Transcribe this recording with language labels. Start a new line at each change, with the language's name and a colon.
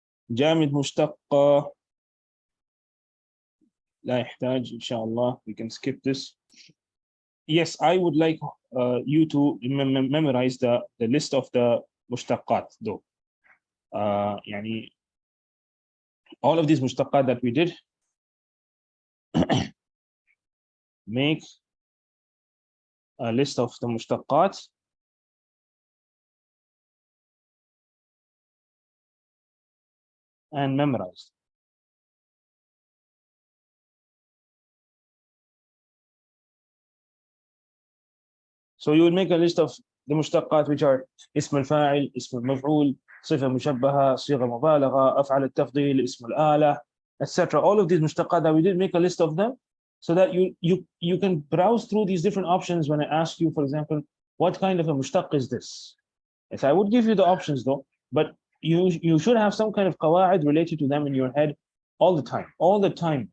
Arabic: جامد مشتق لا يحتاج إن شاء الله,
English: we can skip this. Yes, I would like you to memorize the list of the مشتقات though. يعني all of these مشتقات that we did, make a list of the مشتقات and memorize. So you will make a list of the مشتقات which are اسم الفاعل, اسم المفعول, صفة مشبهة, صيغة مبالغة, أفعل التفضيل, اسم الآلة, etc. All of these مشتقات that we did, make a list of them so that you can browse through these different options when I ask you, for example, what kind of a mushtaq is this? Yes, I would give you the options though, but you should have some kind of qawaid related to them in your head all the time.